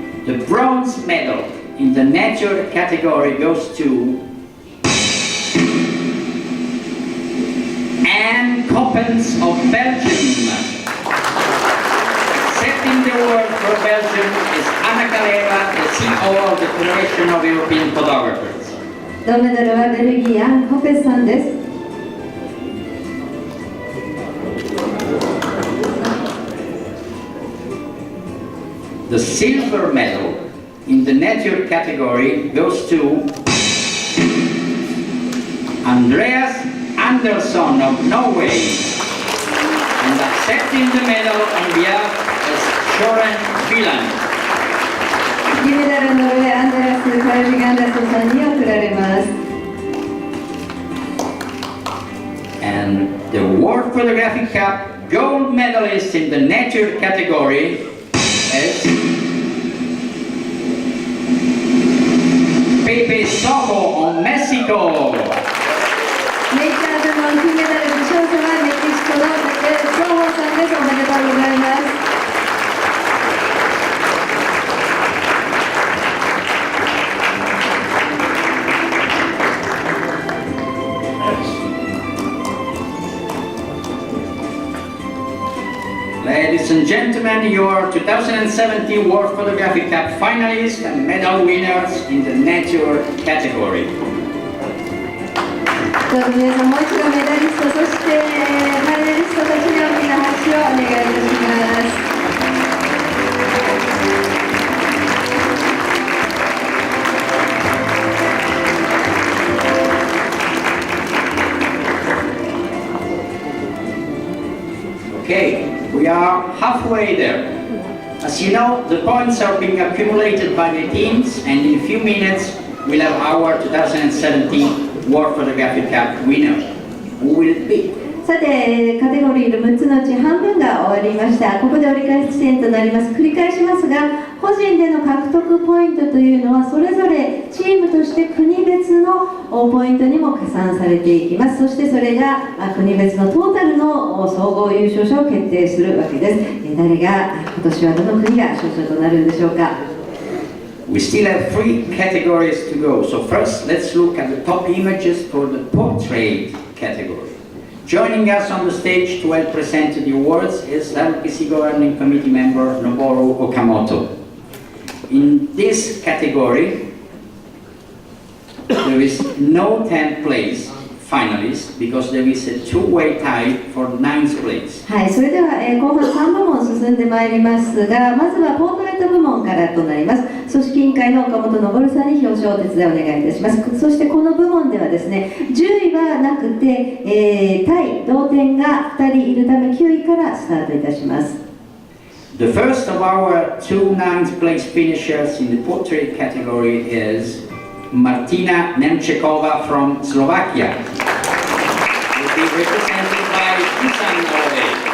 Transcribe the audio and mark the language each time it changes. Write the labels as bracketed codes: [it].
[en] The bronze medal in the nature category goes to Anne Coppens of Belgium. Accepting the award for Belgium is Anna Kaleva, the CEO of the Federation of European Photographers. [ja] 銅メダルはベルギーアン・コペスさんです。 [en] The silver medal in the nature category goes to Andreas Andersson of Norway. And accepting the medal on behalf is Søren Wieland. [ja] 銀メダルの上アンデラス・カルビガンダソさんに贈られます。 [en] And the World Photographic Cup gold medalist in the nature category is Pepe Sojo of Mexico. [ja] ネイチャー部門金メダル受賞者はメキシコのペペ・ソーホさんです。おめでとうございます。 [en] Ladies and gentlemen, your 2017 World Photographic Cup finalists and medal winners in the nature category. [ja] どうぞ皆さんもう一度メダリスト、そしてファイナリストたちに大きな拍手をお願いいたします。 [en] Okay, we are halfway there. As you know, the points are being accumulated by the teams, and in a few minutes we'll have our 2017 World Photographic Cup winner. Who will it be? [ja] さて、カテゴリーの6つのうち半分が終わりました。ここで折り返し地点となります。繰り返しますが、個人での獲得ポイントというのはそれぞれチームとして国別のポイントにも加算されていきます。そしてそれが国別のトータルの総合優勝者を決定するわけです。誰が今年はどの国が勝者となるんでしょうか。 [en] We still have 3 categories to go. So first, let's look at the top images for the portrait category. Joining us on the stage to help present the awards is WPC Governing Committee member Noboru Okamoto. In this category, there is no 10th place finalist because there is a two-way tie for 9th place. [ja] はい、それでは、後半3部門進んでまいりますが、まずはポートレート部門からとなります。組織委員会の岡本昇さんに表彰をお手伝いお願いいたします。そしてこの部門ではですね、10位はなくて、タイ同点が2人いるため9位からスタートいたします。 [en] The first of our 2 9th place finishers in the portrait category is Martina Nemčeková from Slovakia. Will be represented by Isan Norway.